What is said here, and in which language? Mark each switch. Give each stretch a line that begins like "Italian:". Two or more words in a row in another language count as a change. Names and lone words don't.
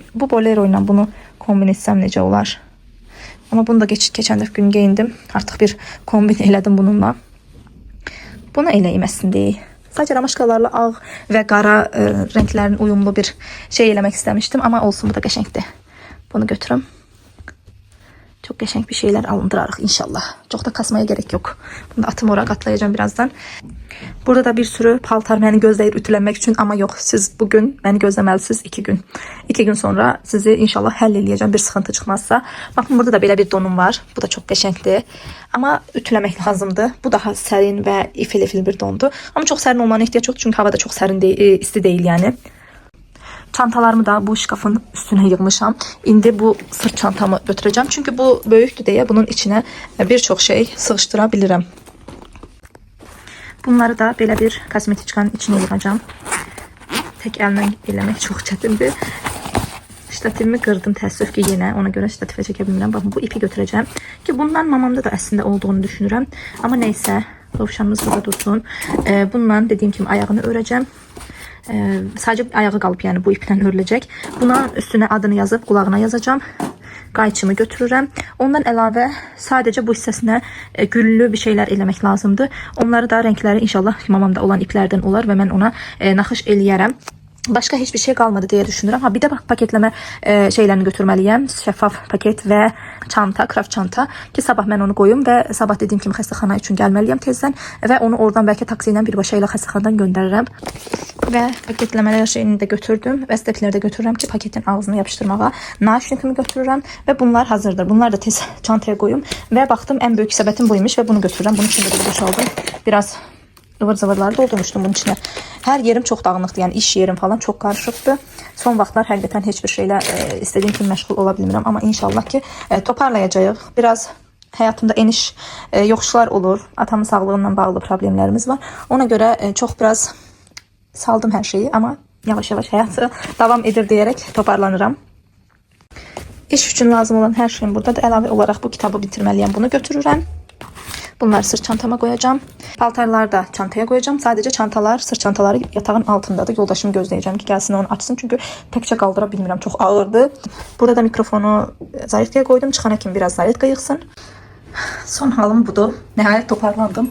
Azerbaijani: Bu bolero ilə bunu kombin etsəm necə olar? Amma bunu da keçən dəfə gün geyindim. Artıq bir kombin elədim bununla. Bunu eləyim əslində. Sadəcə ramaşkalarla ağ və qara rənglərin uyumlu bir şey eləmək istəmişdim. Amma olsun, bu da qəşəngdir. Bunu götürüm.
Turkish: Çok qəşəng bir şeyler alındırarıq inşallah. Çok da kasmaya gerek yok. Bunu da atım oraya katlayacağım birazdan.
Azerbaijani: Burada da bir sürü paltar məni gözləyir ütülənmək üçün, amma yox, siz bugün məni gözləməlisiniz 2 gün. 2 gün sonra sizi inşallah həll eləyəcəm bir sıxıntı çıxmazsa. Baxın, burada da belə bir donum var. Bu da çox qəşəngdir. Amma ütüləmək lazımdır. Bu daha sərin və ifil bir dondur. Amma çox sərin olmağına ehtiyac yoxdur çünki hava da çox sərin deyil, isti deyil yəni. Çantalarımı da bu şkafın üstüne yığmışam. İndi bu sırt çantamı götüreceğim. Çünkü bu böyükdür deyə bunun içine birçok şey sığışdırabilirim. Bunları da belə bir kosmetiçkanın içine yığacağım. Tek əlimlə eləmək çox çətindir. Ştativimi qırdım təəssüf ki yenə. Ona görə ştatifə çəkə bilmirəm. Baxın, bu ipi götürəcəm. Ki bundan mamamda da əslində olduğunu düşünürəm. Amma neysə, dovşanımız burada dursun. Bundan dediyim kimi ayağını örəcəm. Sadece ayağı qalıb, yəni bu iplə örüləcək. Buna üstüne adını yazıb qulağına yazacağım. Qayçımı götürürəm. Ondan əlavə sadəcə bu hissəsinə güllü bir şeyler eləmək lazımdır. Onları da renkləri inşallah mamamda olan iplərdən olar və mən ona naxış eləyərəm.
Turkish: Başka hiçbir şey kalmadı diye düşünürüm. Ha, bir de bak paketleme şeylerini götürmeliyim. Şeffaf paket ve çanta, kraft çanta. Ki sabah ben onu koyum ve sabah dediğim kimi
Azerbaijani: xəstəxana üçün gəlməliyəm tezdən. Ve onu oradan belki taksi ilə birbaşa ilə xəstəxanadan göndərirəm.
Turkish: Ve paketlemeler şeyini de götürdüm. Ve stekleri de götürürüm ki paketin ağzını yapıştırmağa.
Azerbaijani: Naşnikimi götürürüm ve bunlar hazırdır. Bunlar da tez çantaya koyum.
Turkish: Ve baktım en büyük sebetim buymuş ve bunu götürürüm.
Azerbaijani: Bunun için de boşaldım.
Turkish: Biraz ıvır zıvırları doldurmuştum bunun içine. Her yerim çok dağınıqdı, yani iş yerim falan çok karışıktı.
Azerbaijani: Son vaxtlar həqiqətən heç bir şeylə istediğim kimi məşğul ola bilmirəm, amma inşallah ki toparlayacağıq. Biraz həyatımda eniş yoxuşlar olur. Atamın sağlığından bağlı problemlərimiz var. Ona görə çox biraz saldım hər şeyi, amma yavaş yavaş həyatı davam edir deyərək toparlanıram. İş üçün lazım olan hər şeyim burada da, əlavə olaraq bu kitabı bitirməliyəm. Bunu götürürəm.
Turkish: Bunları sırt çantama koyacağım. Paltarları da çantaya koyacağım. Sadece çantalar, sırt çantaları yatağın altındadır. Yoldaşımı gözleyeceğim ki gelsin onu açsın. Çünkü tekçe kaldıra bilmirəm. Çok ağırdı.
Azerbaijani: Burada da mikrofonu zaryadkaya koydum. Çıxana kimi biraz zaryadka yıxsın.
Turkish: Son halım budur. Nihayet toparlandım.